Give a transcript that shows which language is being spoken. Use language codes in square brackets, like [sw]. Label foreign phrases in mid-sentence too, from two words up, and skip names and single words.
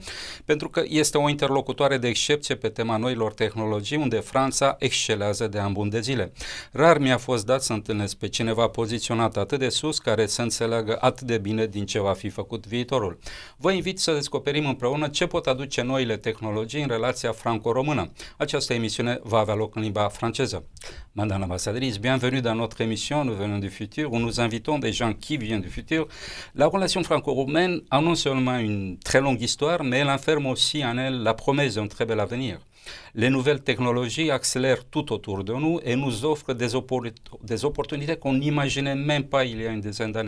[ro] Pentru că este o interlocutoare de excepție pe tema noilor tehnologii, unde Franța excelează de ani buni de zile. Rar mi-a fost dat să întâlnesc pe cineva poziționat atât de sus, care să înțeleagă atât de bine din ce va fi făcut viitorul. Vă invit să descoperim împreună ce pot aduce noile tehnologii în relația franco-română. Această emisiune va avea loc în limba franceză. [fr] Madame l'ambassadrice, bienvenue dans notre émission Nous venons du futur, où nous invitons des gens qui viennent du futur. La relation franco-romaine a non seulement une très longue histoire, mais elle enferme aussi en elle la promesse d'un très bel avenir. Les nouvelles technologies accélèrent tout autour de nous et nous offrent des opportunités qu'on n'imaginait même pas il y a une dizaine d'années.